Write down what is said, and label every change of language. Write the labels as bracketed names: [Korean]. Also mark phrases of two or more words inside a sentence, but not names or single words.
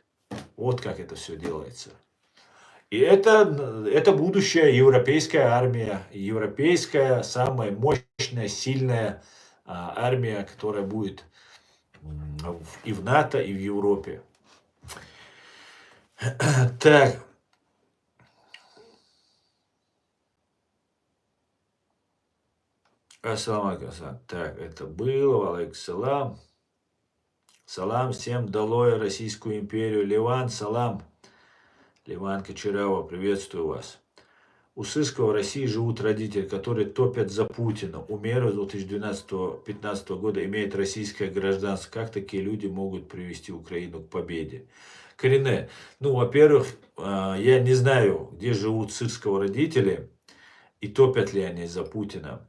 [Russian] Вот как это все делается. И это будущая европейская армия, европейская, самая мощная, сильная армия, которая будет и в НАТО, и в Европе. Так. [Arabic] السلام عليكم. [Russian] Так, это было. [Arabic] عليكم السلام. [Russian] Салам всем, долой Российскую империю. Ливан, салам. Ливан Кочарава, приветствую вас. У Сыскова в России живут родители, которые топят за Путина. Умеров с 2012-2015 года имеет российское гражданство. Как такие люди могут привести Украину к победе? Корене, во-первых, я не знаю, где живут Сырского родители и топят ли они за Путина.